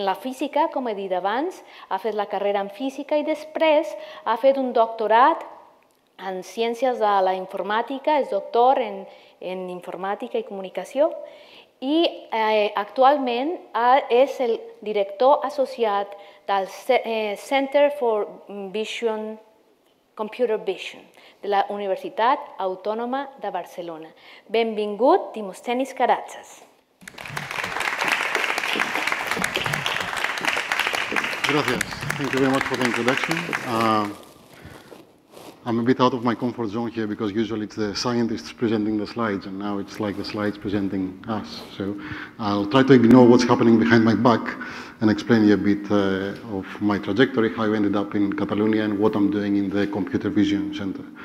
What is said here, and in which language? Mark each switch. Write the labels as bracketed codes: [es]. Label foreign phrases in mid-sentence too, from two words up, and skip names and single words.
[ca] la física, com he dit abans, ha fet la carrera en física i després ha fet un doctorat en ciències de la informàtica, és doctor en informàtica i comunicació i actualment és el director associat del Center for Computer Vision de la Universitat Autònoma de Barcelona. Benvingut, Dimosthenis Karatzas. Gracias. [en] Thank you very much for the introduction. I'm a bit out of my comfort zone here because usually it's the scientists presenting the slides and now it's like the slides presenting us. So I'll try to ignore what's happening behind my back and explain you a bit of my trajectory, how I ended up in Catalonia and what I'm doing in the Computer Vision Center.